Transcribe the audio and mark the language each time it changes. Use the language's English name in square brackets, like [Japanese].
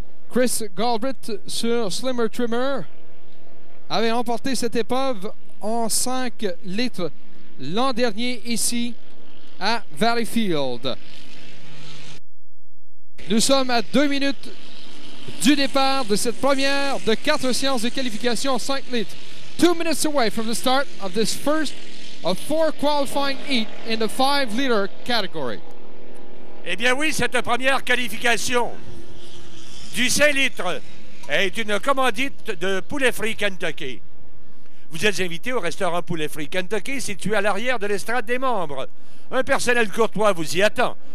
[French] Chris Galbraith sur Slimmer Trimmer avait remporté cette épreuve en 5 litres l'an dernier ici à Valleyfield. Nous sommes à 2 minutes du départ de cette première de 4 séances de qualification en 5 litres. [English] 2 minutes away from the start of this first of 4 qualifying heat in the 5-liter category. [French] Eh bien oui, cette première qualification du 5 litres est une commandite de Poulet Frit Kentucky. Vous êtes invité au restaurant Poulet Frit Kentucky situé à l'arrière de l'estrade des membres. Un personnel courtois vous y attend.